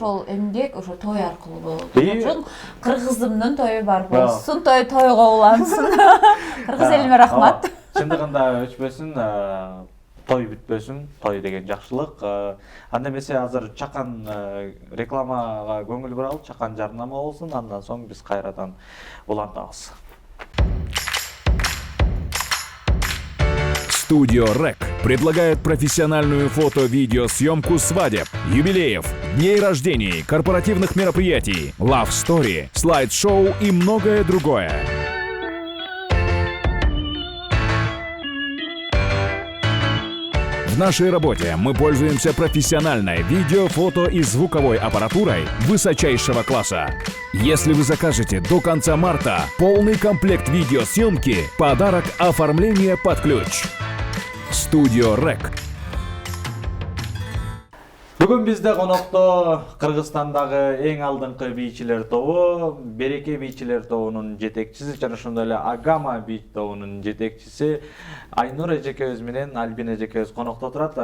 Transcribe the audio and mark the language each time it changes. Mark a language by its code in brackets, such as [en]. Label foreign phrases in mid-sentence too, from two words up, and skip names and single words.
[ky] Ошол эмгек ошо той аркылуу болот. Ошон кыргызымдын тою бар болсун, тойго улансын. Кыргыз элиме рахмат. Чындыгында өчпөсүн, той бүтпөсүн, той деген жакшылык. Анда эмесе азыр чакан рекламага көңүл буралы, чакан жарнама болсун, андан соң биз кайрадан улантабыз. [ru] Студио РЭК предлагает профессиональную фото-видеосъемку свадеб, юбилеев, дней рождений, корпоративных мероприятий, [en] love story, [ru] слайд-шоу и многое другое. В В нашей работе мы пользуемся профессиональной видео, фото и звуковой аппаратурой высочайшего класса. Если вы закажете до конца марта полный комплект видеосъемки, подарок оформление под ключ. Студио РЭК. [ky] Бүгүн бизде конокто Кыргызстандагы эң алдыңкы бийчилер тобу, Береке бийчилер тобунун жетекчиси жана ошондой эле Агама бий тобунун жетекчиси Айнур эжекебиз менен Альбина эжекебиз конокто турат.